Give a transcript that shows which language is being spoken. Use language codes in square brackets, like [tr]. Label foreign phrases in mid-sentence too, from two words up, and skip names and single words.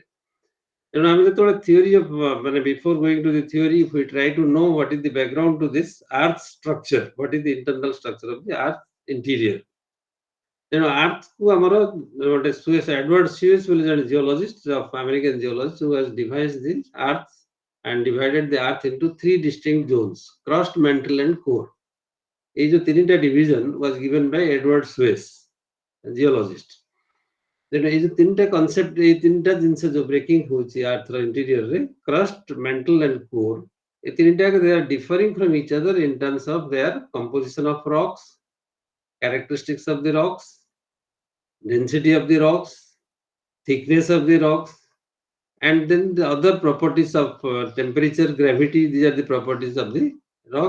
[or] ତେଣୁ ଆମେ ଯେତେବେଳେ [en] theory of ମାନେ before going to the theory, if we try to know what is the background to this earth structure, what is the internal structure of the earth interior. [or] ତେଣୁ ଆର୍ଥକୁ ଆମର ଗୋଟେ [en] ଏଡୱାର୍ଡ ସୁଏସ୍ [or] ବୋଲି ଜଣେ [en] geologist of American geologist who has divided the earth and divided the earth into three distinct zones: crust, mantle and core. [or] ଏଇ ଯୋଉ ତିନିଟା [en] division was given by Edward Suez, geologist. [or] ତେଣୁ ଏଇ ଯୋଉ ତିନିଟା କନସେପ୍ଟ, ଏଇ ତିନିଟା ଜିନିଷ ଯୋଉ ବ୍ରେକିଂ ହଉଛି [en] earth-ର interior-ରେ, crust, mantle and core, [or] ଏ ତିନିଟା [en] they are differing from each other in terms of their composition of rocks, characteristics of the rocks, density of the rocks, thickness of the rocks, and then the other properties of temperature, gravity. These are the properties of the rock.